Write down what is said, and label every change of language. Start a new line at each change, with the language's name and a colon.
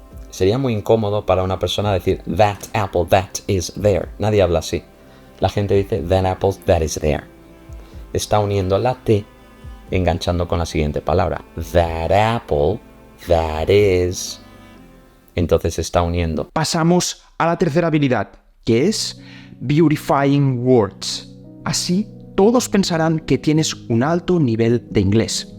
Spanish: Sería muy incómodo para una persona decir
English: that apple that is there.
Spanish: Nadie habla así. La gente dice
English: that apple that is there.
Spanish: Está uniendo la T, enganchando con la siguiente palabra.
English: That apple that is.
Spanish: Entonces se está uniendo. Pasamos a la tercera habilidad, que es Beautifying Words. Así, todos pensarán que tienes un alto nivel de inglés.